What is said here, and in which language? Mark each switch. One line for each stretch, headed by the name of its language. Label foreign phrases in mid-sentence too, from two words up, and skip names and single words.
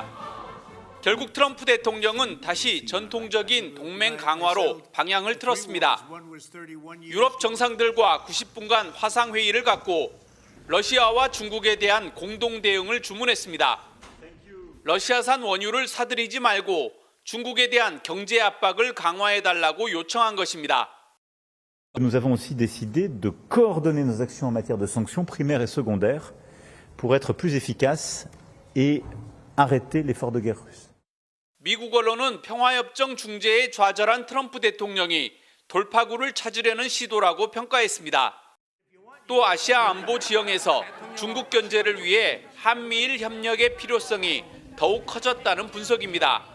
Korean: 결국 트럼프 대통령은 다시 전통적인 동맹 강화로 방향을 틀었습니다. 유럽 정상들과 90분간 화상회의를 갖고 러시아와 중국에 대한 공동 대응을 주문했습니다. 러시아산 원유를 사들이지 말고 중국에 대한 경제 압박을 강화해달라고 요청한 것입니다.
French: Nous avons aussi décidé de coordonner nos actions en matière de sanctions primaires et secondaires pour être plus efficaces et arrêter l'effort de guerre russe.
Korean: 미국 언론은 평화협정 중재에 좌절한 트럼프 대통령이 돌파구를 찾으려는 시도라고 평가했습니다. 또 아시아 안보 지형에서 중국 견제를 위해 한미일 협력의 필요성이 더욱 커졌다는 분석입니다.